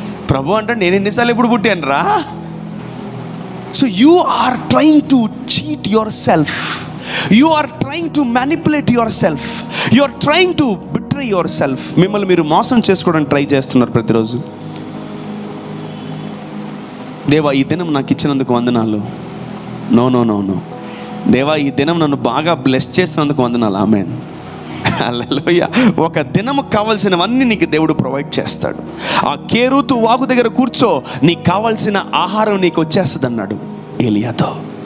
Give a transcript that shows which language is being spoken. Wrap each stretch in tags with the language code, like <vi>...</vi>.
<te>ప్రభు అంటే నేను ఎన్నిసార్లు ఇప్పుడు పుట్టాను రా.</te> <en>So you are trying to cheat yourself. You are trying to manipulate yourself. You are trying to betray yourself.</en> <te>మిమ్మల్ని మీరు మోసం చేసుకోవడానికి ట్రై చేస్తున్నారు ప్రతిరోజు. దేవా ఈ దినం నాకు ఇచ్చినందుకు వందనాలు. నో. దేవా ఈ దినం నన్ను బాగా బ్లెస్ చేసినందుకు వందనాలు. ఆమేన్. హల్లెలూయా. ఒక దినము కావాల్సినవన్నీ నీకు దేవుడు ప్రొవైడ్ చేస్తాడు. ఆ కేరూతు వాగు దగ్గర కూర్చో, నీకు కావాల్సిన ఆహారం నీకు వచ్చేస్తుంది అన్నాడు ఏలియాతో.</te>